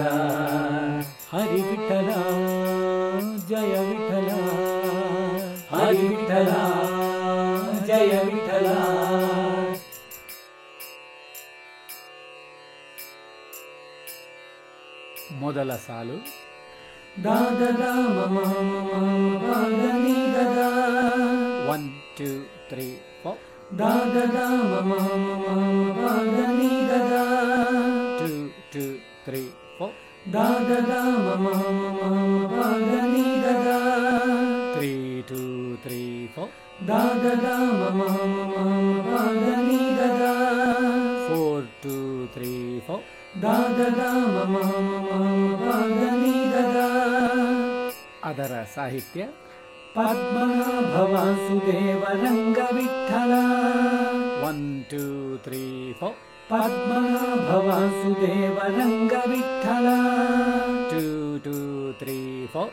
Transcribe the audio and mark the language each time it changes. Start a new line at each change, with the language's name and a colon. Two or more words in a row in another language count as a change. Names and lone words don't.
Kannada: ಹರಿ ವಿಠಲ ಜಯ ವಿಠಲ ಹರಿ ವಿಠಲ ಜಯ ವಿಠಲ ಮೊದಲ ಸಾಲು ದಾದ ಮಮ ಪಾದ ನೀ ದದ 1 2 3 4 ದಾದ ಮಮ ಪಾದ ನೀ ದದ 2 2 3 4 ದಾದ ಮಮ ಪಾದ ನೀ ದದ 3 2 3 4 ದಾದ ಮಮ ಪಾದ ನೀ ದದ 4 2 3 4 ದಾದ ಮಮ ಪಾದ ನೀ ದದ ಅದರ ಸಾಹಿತ್ಯ ಪದ್ಮನಾಭ ವಾಸುದೇವ ರಂಗ ವಿಠಲ 1 2 3 4 ಪದ್ಮನಾಭ ವಾಸುದೇವ ರಂಗ ವಿಠಲ 2 2 3 4